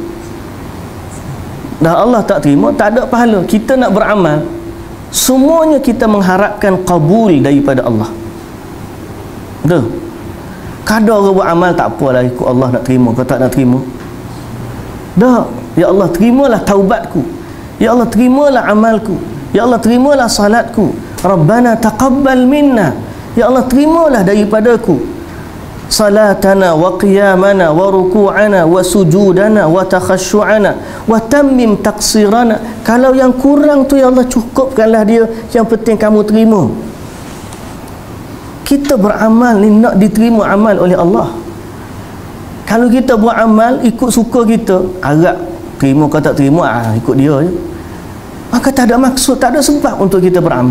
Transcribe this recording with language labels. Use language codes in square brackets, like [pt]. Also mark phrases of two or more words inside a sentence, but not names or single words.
[ms] Dah Allah tak terima, tak ada pahala. Kita nak beramal, semuanya kita mengharapkan kabul daripada Allah. Betul? Kadang orang buat amal tak apalah, ikut Allah nak terima ke tak nak terima. Dah, ya Allah terimalah taubatku, ya Allah terimalah amalku, ya Allah terimalah salatku, [ar] ربنا تقبل منا, [ms] ya Allah terimalah daripadaku [ar] صلاتنا وقيامنا وركوعنا وسجودنا وتخشعنا وتمم تقصيرنا. [ms] Kalau yang kurang tu ya Allah cukupkanlah dia, yang penting kamu terima. Kita beramal ni nak diterima amal oleh Allah. Kalau kita buat amal ikut suka kita, harap terima ke tak terima, ikut dia je, maka tak ada maksud, tak ada sebab untuk kita beramal.